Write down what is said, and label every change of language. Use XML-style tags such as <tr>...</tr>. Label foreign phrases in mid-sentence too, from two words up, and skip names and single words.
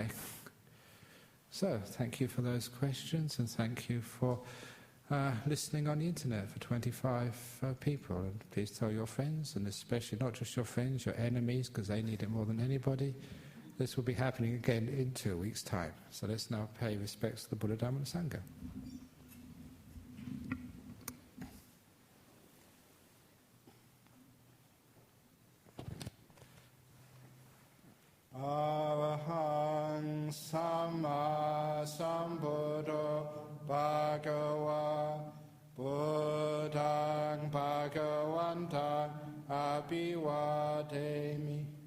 <en>So, thank you for those questions, and thank you for listening on the internet for 25 people. And please tell your friends, and especially not just your friends, your enemies, because they need it more than anybody. This will be happening again in 2 weeks' time. So let's now pay respects to the Buddha, Dhamma and Sangha.</en> <pi>Arahang Samma Sambuddho Bhagava Buddhang Bhagavantang Abhivademi</pi>